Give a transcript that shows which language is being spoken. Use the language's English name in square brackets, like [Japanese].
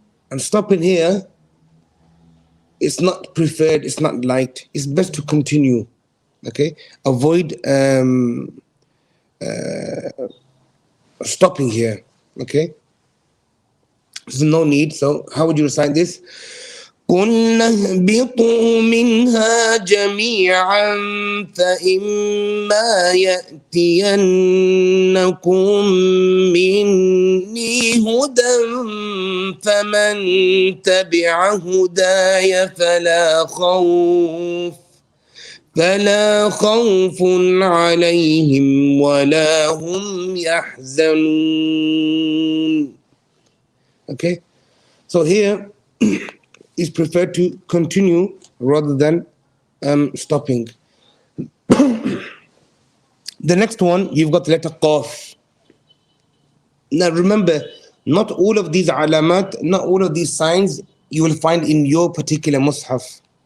[English] And stopping here, it's not preferred, it's not liked. It's best to continue, okay? Avoid stopping here, okay? There's no need. So how would you recite this? [Arabic] قلنا اهبطوا منها جميعا فإما يأتينكم مني هدى فمن تبع هداي فلا خوف عليهم ولا هم يحزنون. [English] Okay, so here is preferred to continue rather than stopping. The next one, you've got the letter Qaf. Now remember, not all of these alamat, not all of these signs you will find in your particular Mushaf.